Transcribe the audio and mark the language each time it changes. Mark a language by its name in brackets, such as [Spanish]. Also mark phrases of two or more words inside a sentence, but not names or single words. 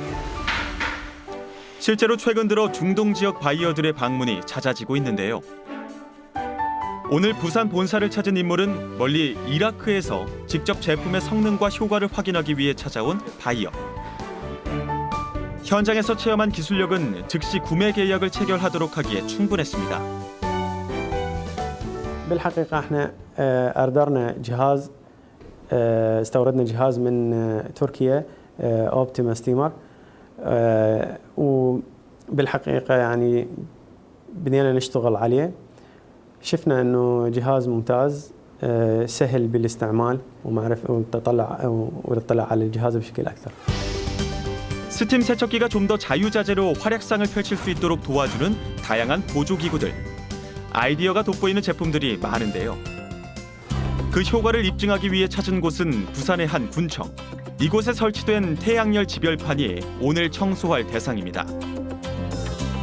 [Korean] 실제로 최근 들어 중동 지역 바이어들의 방문이 잦아지고 있는데요. 오늘 부산 본사를 찾은 인물은 멀리 이라크에서 직접 제품의 성능과 효과를 확인하기 위해 찾아온 바이어. 현장에서 체험한 기술력은 즉시 구매 계약을 체결하도록 하기에 충분했습니다. [Arabic] بالحقيقة احنا أردرنا جهاز استوردنا جهاز من تركيا اوبتيما ستيمر وبالحقيقة يعني بدينا نشتغل عليه شفنا انه جهاز ممتاز سهل بالاستعمال ونطلع على الجهاز بشكل أكثر. [Korean] 스팀 세척기가 좀 더 자유자재로 활약상을 펼칠 수 있도록 도와주는 다양한 보조기구들. 아이디어가 돋보이는 제품들이 많은데요. 그 효과를 입증하기 위해 찾은 곳은 부산의 한 군청. 이곳에 설치된 태양열 지별판이 오늘 청소할 대상입니다.